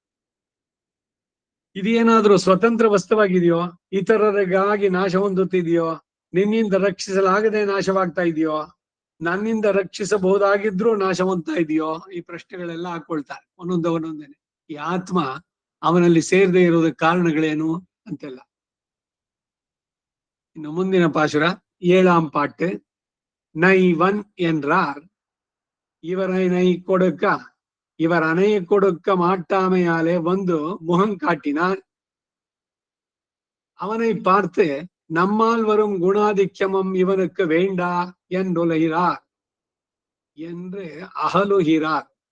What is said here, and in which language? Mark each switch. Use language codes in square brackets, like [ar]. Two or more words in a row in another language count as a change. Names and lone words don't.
[kn] ಇದೇನಾದ್ರೂ ಸ್ವತಂತ್ರ ವಸ್ತುವಾಗಿದೆಯೋ, ಇತರರಿಗಾಗಿ ನಾಶ ಹೊಂದುತ್ತಿದೆಯೋ, ನಿನ್ನಿಂದ ರಕ್ಷಿಸಲಾಗದೆ ನಾಶವಾಗ್ತಾ ಇದೆಯೋ, ನನ್ನಿಂದ ರಕ್ಷಿಸಬಹುದಾಗಿದ್ರೂ ನಾಶ ಹೊಂದ್ತಾ ಇದೆಯೋ, ಈ ಪ್ರಶ್ನೆಗಳೆಲ್ಲ ಹಾಕೊಳ್ತಾರೆ ಒಂದೊಂದೇನೆ. ಈ ಆತ್ಮ ಅವನಲ್ಲಿ ಸೇರದೆ ಇರೋದಕ್ಕೆ ಕಾರಣಗಳೇನು ಅಂತೆಲ್ಲ. ಇನ್ನು ಮುಂದಿನ ಪಾಶುರ 7ಆಂ ಪಾಟ್ಟು. [ta] நைவன் என்றார் இவரை இவர் அணைய கொடுக்க மாட்டாமையாலே வந்து முகம் காட்டினார். அவனை பார்த்து நம்மால் வரும் குணாதிக்கமும் இவனுக்கு வேண்டா என்றுலைகிறார் என்று அகலுகிறார்.